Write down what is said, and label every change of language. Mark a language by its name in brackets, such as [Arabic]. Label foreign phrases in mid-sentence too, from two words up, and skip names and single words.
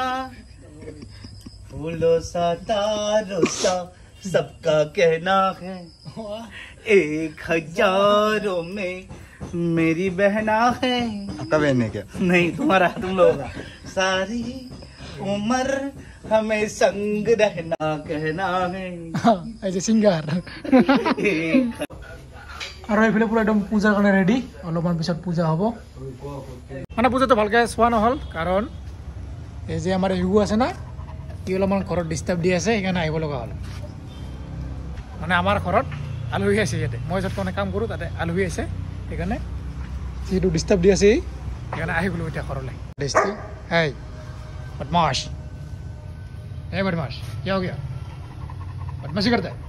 [Hindi] फूलों सा तारों सा सबका कहना है 1,000 में मेरी बहना है आपका बहन है क्या नहीं तुम्हारा तुम लोग सारी उम्र हमें संग रहना कहना है [Assamese] এই যে ছিংগাৰ আৰু এইফালে পুৰা একদম পূজাৰ কাৰণে ৰেডি অলপমান পিছত পূজা হ'ব মানে পূজাটো ভালকৈ চোৱা নহ'ল কাৰণ এই যে আমাৰ ইগু আছে না ই অলপমান ঘৰত ডিষ্টাৰ্ব দি আছে সেইকাৰণে আহিব লগা হ'ল মানে আমাৰ ঘৰত আলহী আছে ইয়াতে মই য'ত মানে কাম কৰোঁ তাতে আলহী আছে সেইকাৰণে যিটো ডিষ্টাৰ্ব দি আছে সেইকাৰণে আহি গ'লোঁ এতিয়া ঘৰলৈ ডিষ্টি হেই বদমাছ এই বদমাছ কিয় কিয় বদমাছি কৰতে